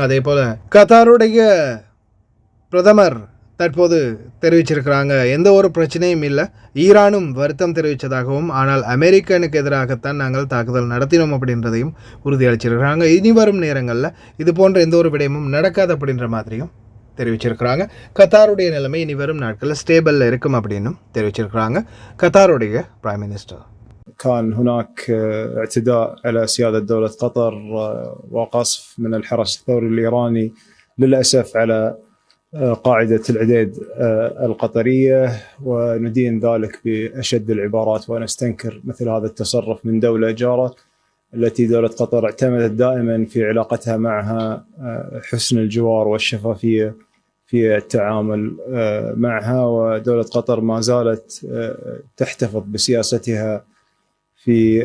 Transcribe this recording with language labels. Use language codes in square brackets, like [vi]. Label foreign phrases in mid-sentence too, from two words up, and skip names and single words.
[ta] அதே போல் கத்தாருடைய பிரதமர் தற்போது தெரிவிச்சிருக்கிறாங்க, எந்த ஒரு பிரச்சனையும் இல்லை, ஈரானும் வருத்தம் தெரிவித்ததாகவும் ஆனால் அமெரிக்கனுக்கு எதிராகத்தான் நாங்கள் தாக்குதல் நடத்தினோம் அப்படின்றதையும் உறுதியளிச்சிருக்கிறாங்க. இனி வரும் நேரங்களில் இது போன்ற எந்த ஒரு விடயமும் நடக்காது அப்படின்ற மாதிரியும் தெரிவிச்சிருக்கிறாங்க. கத்தாருடைய நிலைமை இனி வரும் நாட்களில் ஸ்டேபிளில் இருக்கும் அப்படின்னும் தெரிவிச்சிருக்கிறாங்க கத்தாருடைய [en] prime minister. [ar] كان هناك اعتداء على سيادة دولة قطر وقصف من الحرس الثوري الإيراني للأسف على قاعدة العديد القطرية، وندين ذلك بأشد العبارات ونستنكر مثل هذا التصرف من دولة جارة التي دولة قطر اعتمدت دائما في علاقتها معها حسن الجوار والشفافية في التعامل معها، ودولة قطر ما زالت تحتفظ بسياستها في